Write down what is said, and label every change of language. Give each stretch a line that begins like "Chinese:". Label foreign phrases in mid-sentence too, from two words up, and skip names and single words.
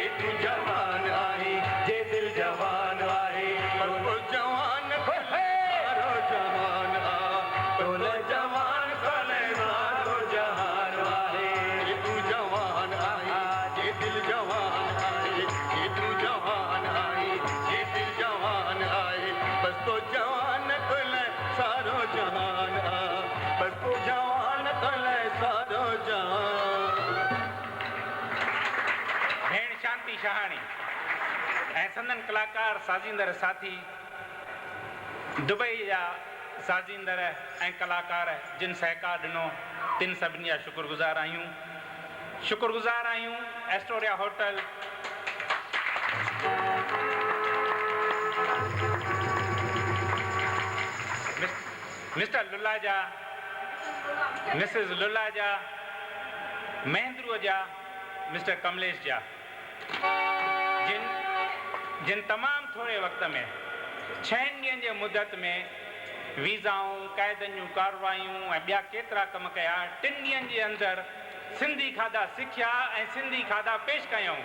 Sindhi: तू जवान आई जे दिल जवान आई पर वो जवान सारो जहान आ तो जवान कले सारो जहान आए जे तू जवान आई जे दिल जवान आई जे तू जवान आई जे दिल जवान आई बस तो जवान कले सारो जहान आ बस तो जवान कले सारो जहान। भेण शांति शहाणी ऐं संदन कलाकार साज़ींदड़ साथी दुबई जा साज़ींदड़ ऐं कलाकार जिन सहकार ॾिनो तिन सभिनी जा शुक्रगुज़ार आहियूं एस्टोरिया होटल मिस्टर लुलाजा मिसिस लुलाजा महेंद्रू जा मिस्टर कमलेश जा जिन तमामु थोरे वक़्त में 6 ॾींहंनि जे मुदत में वीज़ाऊं क़ाइदनि जूं कारवायूं ऐं ॿिया केतिरा कम कया 3 ॾींहंनि जे अंदरि सिंधी खाधा सिखिया ऐं सिंधी खाधा पेश कयूं।